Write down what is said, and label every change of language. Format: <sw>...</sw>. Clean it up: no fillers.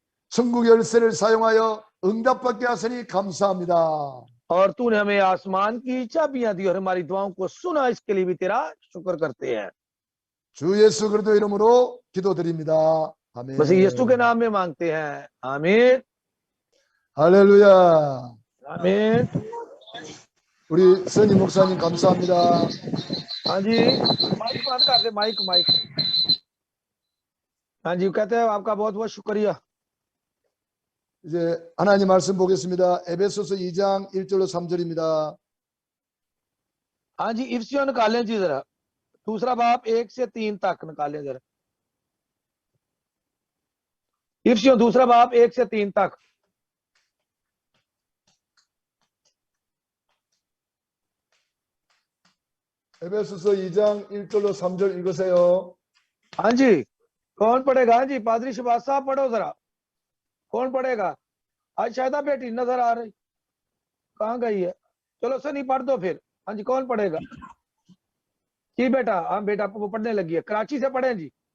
<ko>천국 열쇠를 사용하여 응답받게 하시니 감사합니다.</ko> <hi>और तूने हमें आसमान की चाबियां दी और हमारी दुआओं को सुना, इसके लिए भी तेरा शुक्र करते हैं।</hi> <ko>주 예수 그리스도 이름으로 기도드립니다. 아멘.</ko> <hi>मसीह यीशु के नाम में मांगते हैं, आमीन</hi> <ko>할렐루야.</ko> <hi>आमीन।</hi> <ko>우리 선희 목사님 감사합니다.</ko> <hi>हाँ जी, माइक बंद कर दे, माइक माइक। हाँ जी, कहते हैं आपका बहुत बहुत शुक्रिया।</hi> <ko>이제 하나님 말씀 보겠습니다. 에베소서 2장 1절로 3절입니다.</ko> <hi>हाँ जी, इफ्सियों निकालें जी जरा, दूसरा बाब 1 से 3 तक निकालें जरा। इफ्सियों दूसरा बाब 1 से 3 तक।</hi> <ko>에베소서 2장 1절로 3절 읽으세요.</ko> <hi>हाँ जी, कौन पढ़ेगा? हाँ जी, पादरी शहबाज साहब पढ़ो जरा, कौन पढ़ेगा? आज शायदा बेटी नजर आ रही, कहाँ गई है? चलो सनी पढ़ दो फिर। हाँ जी, कौन पढ़ेगा? जी बेटा, हाँ बेटा वो पढ़ने लगी है, कराची से पढ़े जी।</hi>